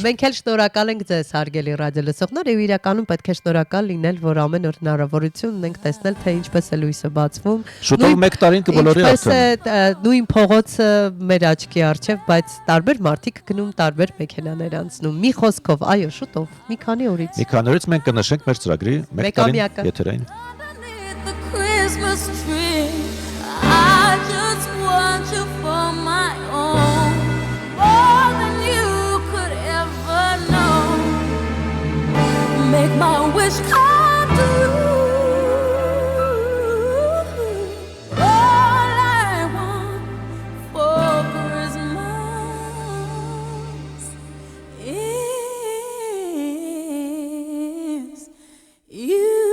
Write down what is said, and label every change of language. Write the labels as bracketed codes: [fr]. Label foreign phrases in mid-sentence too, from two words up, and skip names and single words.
[hy] Մենք էլ շնորհակալ ենք ձեզ հարգելի ռադիոլսողներ եւ իրականում պետք է շնորհակալ լինել, որ ամեն օր հնարավորություն ունենք տեսնել, թե ինչպես է լույսը բացվում։ Շուտով 1 տարին կբոլորի արդեն։ Ինչպես է նույն փողոցը մեր աչքի առջև, բայց տարբեր մարդիկ գնում, տարբեր մեքենաներ անցնում։ Մի խոսքով, այո, շուտով, մի քանի օրից։ Մի քանի օրից մենք կնշենք մեր ծրագրի 1 տարին եթերային։ [en] Make my wish come true. All I want for Christmas is you.